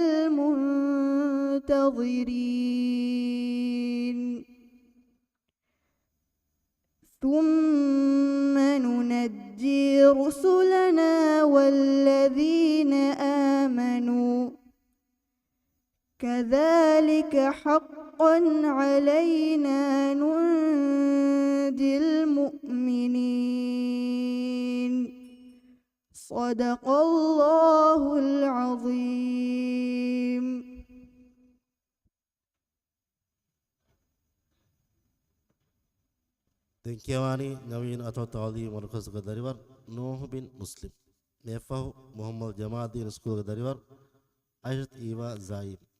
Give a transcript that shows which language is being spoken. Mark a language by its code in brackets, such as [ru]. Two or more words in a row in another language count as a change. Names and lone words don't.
[ar] المنتظرين ثم ننجي رسلنا والذين آمنوا كذلك حقا علينا ننجي المؤمنين. صدق الله العظيم. [dv] ދެން ކިޔަވާނީ ނަވީން އަތޯ ތާލީ މަރުކަޒުގެ ދަރިވަރު ނޫހް ބިން މުސްލިމް މިފަހު މުހައްމަދު ޖަމާލުއްދީން ސްކޫލްގެ ދަރިވަރު އައިޝަތު އީވާ ޒައިމް